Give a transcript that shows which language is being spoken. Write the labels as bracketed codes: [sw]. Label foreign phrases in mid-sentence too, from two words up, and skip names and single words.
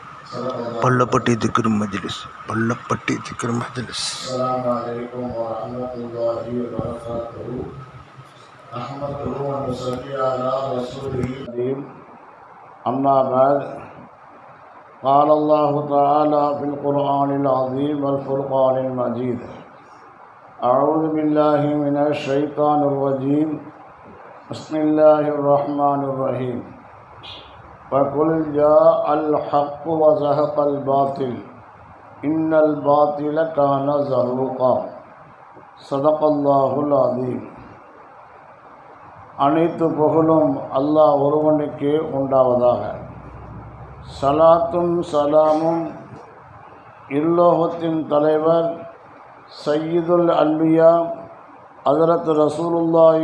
[ta] பள்ளப்பட்டி திக்ர் மஜ்லிஸ். பள்ளப்பட்டி திக்ர் மஜ்லிஸ். [ar] السلام عليكم ورحمة الله وبركاته. أحمده ونصلي على الرسول الكريم. أما بعد. قال الله تعالى في القرآن العظيم والفرقان المجيد. أعوذ بالله من الشيطان الرجيم. بسم الله الرحمن الرحيم. وَقُلْ جَاءَ الْحَقُّ وَزَهَقَ الْبَاطِلُ إِنَّ الْبَاطِلَ كَانَ زَهُوقًا. صدق الله العظيم. [ta] அனைத்து புகழும் அல்லாஹ் ஒருவனுக்கே உண்டாவதாக. சலாத்தும் சலாமும் இல்லோகத்தின் தலைவர் [ar] سيد الأنبياء حضرة رسول الله